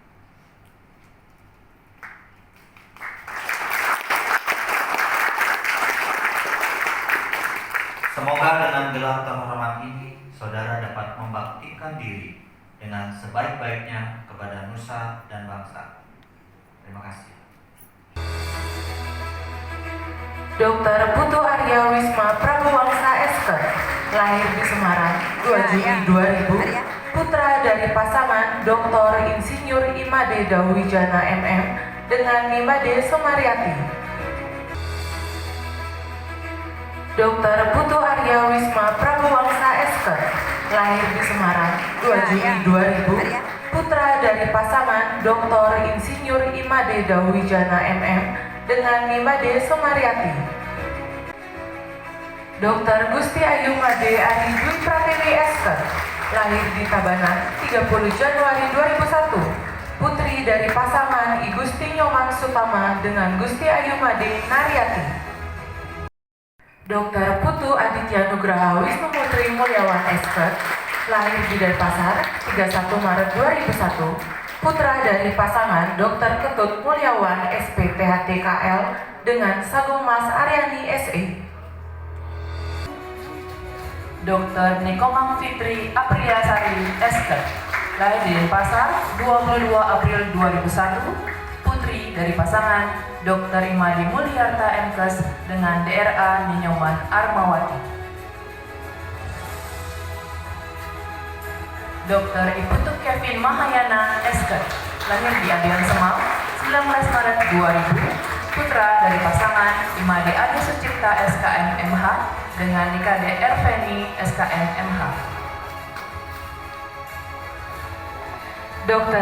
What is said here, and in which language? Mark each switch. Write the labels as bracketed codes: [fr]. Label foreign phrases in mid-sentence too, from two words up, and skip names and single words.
[id] Semoga dengan gelar terhormat ini, saudara dapat membaktikan diri dengan sebaik-baiknya kepada nusa dan bangsa. Terima kasih. Dr. Putu Arya Wisma Prabuwangsa SK, lahir di Semarang 2 Juni 2000, putra dari pasangan Dr. Insinyur Imade Dawijana MM dengan Nimade Somariati. Dr. Putu Arya Wisma Prabuwangsa SK, lahir di Semarang 2 Juni 2000, putra dari pasangan Dr. Insinyur Imade Dawijana MM dengan Nimade Somariati. Dr. Gusti Ayu Made Adi Dwi Pratiwi SK, lahir di Tabanan 30 Januari 2001, putri dari pasangan I Gusti Nyoman Sutama dengan Gusti Ayu Made Naryati. Dr. Putu Aditya Nugraha Wisnu Putri Mulyawan SK, lahir di Denpasar 31 Maret 2001, putra dari pasangan Dr. Ketut Mulyawan SPPHTKL dengan Sagung Mas Aryani SE. Dr. Nikomang Fitri Apriyasari SK, lahir di Denpasar 22 April 2001, putri dari pasangan Dr. Imadi Mulyarta MKes dengan DRA Ninyoman Armawati. Dr. Iputu Kevin Mahayana SK, lahir di Adian Semal 19 Maret 2000, putra dari pasangan Imade Adi Sucipta SKM MH dengan Nikade Erveni SKM MH. Dr.